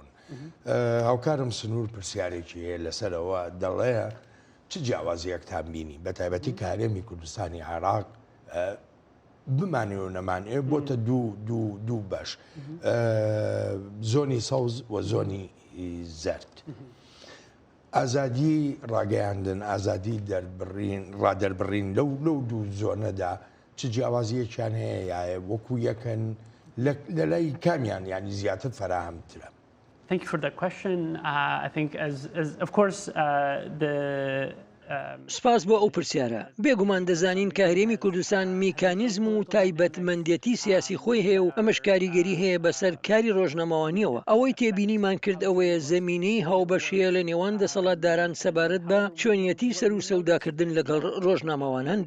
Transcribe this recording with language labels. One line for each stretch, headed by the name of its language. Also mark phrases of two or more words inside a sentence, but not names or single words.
Central Kurdish: هاوکارم سنوور پرسیارێکی هەیە لەسەرەوە دەڵێ چ جیاوازیەکتان بینی بە تایبەتی کە هەرێمی کوردستانی عێراق بمانێ و نەمانێ بۆتە دوو بەش زۆنی سەوز و زۆنی زەرد. ئازادی ڕاگەیاندن ئازادی ڕادەربڕین لەو دوو زۆنەدا چ جیاوازیەکیان هەیە یاە وەکو یەکەن لە لای کامیان ینی زیاتر فراهەمترە.
English: Thank you for that question. I think as of course the
Central Kurdish: سپاس بۆ ئەو پرسیارە. بێگومان دەزانین کە هەرێمی کوردستان میکانیزم و تایبەتمەندێتی سیاسی خۆی هەیە و ئەمەش کاریگەری هەیە بەسەر کاری ڕۆژنەمەوانیەوە. ئەوەی تێبینیمان کرد ئەوەیە زەمینەی هاوبەشەیە لە نێوان دەسەڵاتداران سەبارەت بە چۆنیەتی سەر و سەوداکردن لەگەڵ ڕۆژنامەواناندا.